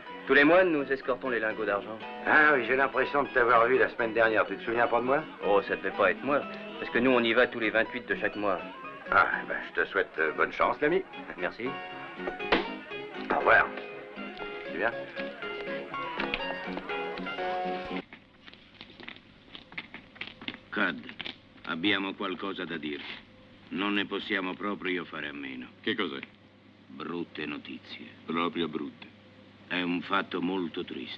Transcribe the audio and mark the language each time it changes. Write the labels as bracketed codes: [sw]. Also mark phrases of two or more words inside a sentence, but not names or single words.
[fr] Tous les mois, nous escortons les lingots d'argent. Ah oui, j'ai l'impression de t'avoir vu la semaine dernière. Tu te souviens pas de moi? Oh, ça devait pas être moi. Parce que nous, on y va tous les 28 de chaque mois. Ah, ben, je te souhaite bonne chance, l'ami. Merci. Au revoir. Tu viens? [it] Cud, abbiamo qualcosa da dirti. Non ne possiamo proprio fare a meno. Che cos'è? Brutte notizie. Proprio brutte. È un fatto molto triste.